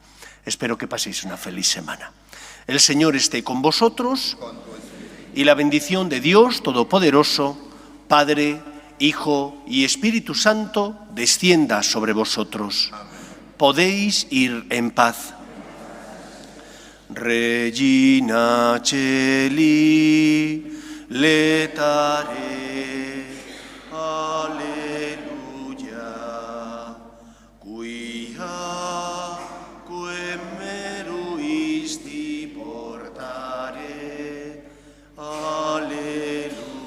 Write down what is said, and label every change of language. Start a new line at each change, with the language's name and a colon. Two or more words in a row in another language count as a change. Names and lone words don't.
Spanish: Espero que paséis una feliz semana. El Señor esté con vosotros y la bendición de Dios Todopoderoso, Padre, Hijo y Espíritu Santo, descienda sobre vosotros. Podéis ir en paz.
Latin: Regina Celi, letare, alleluia, quia quem meruisti portare, alleluia,